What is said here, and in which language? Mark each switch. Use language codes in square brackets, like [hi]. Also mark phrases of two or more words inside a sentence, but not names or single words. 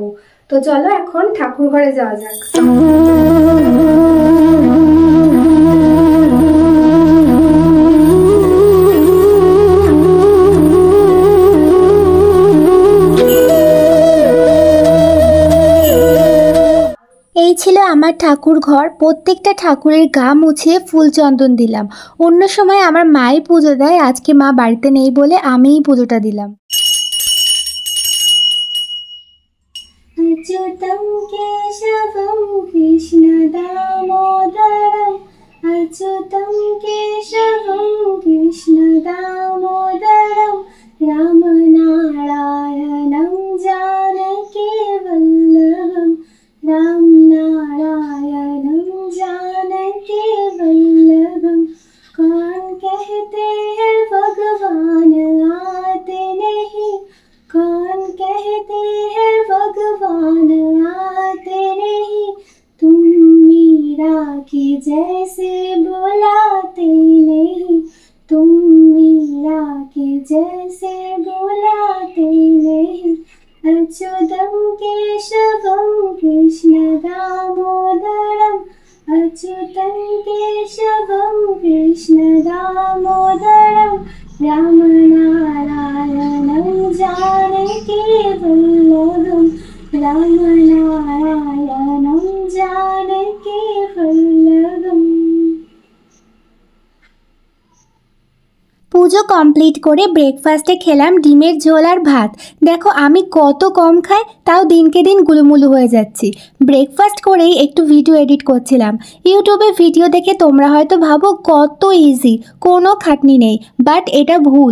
[bn] তো চলো এখন ঠাকুর ঘরে যাওয়া যাক। এই ছিল আমার ঠাকুর ঘর। প্রত্যেকটা ঠাকুরের গা মুছিয়ে ফুল চন্দন দিলাম। অন্য সময় আমার মাই পুজো দেয়, আজকে মা বাড়িতে নেই বলে আমিই পুজোটা দিলাম। [sa] अच्युतं केशवं कृष्णदामोदरं अच्युतं केशवं कृष्णदामोदरं रामनारायणं जानकीवल्लभं रामनारायणं जानकीवल्लभं। [hi] कौन कहते हैं भगवान आते नहीं, कौन कहते हैं भगवान आते नहीं, तुम मीरा की जैसे बुलाते नहीं, तुम मीरा की जैसे बुलाते नहीं। [sa] अच्युतं केशवं कृष्णदामोदरं अच्युतं केशवं कृष्णदामोदरं रामनारायणं जानकीवल्लभं रामनारायणं जानकीवल्लभं। [bn] পুজো কমপ্লিট করে ব্রেকফাস্টে খেলাম ডিমের ঝোল আর ভাত। দেখো আমি কত কম খাই, তাও দিনকে দিন গুলুমুলু হয়ে যাচ্ছি। ব্রেকফাস্ট করেই একটু [en] video edit [bn] করছিলাম। ইউটিউবে ভিডিও দেখে তোমরা হয়তো ভাবো কত ইজি, কোনো খাটনি নেই, বাট এটা ভুল।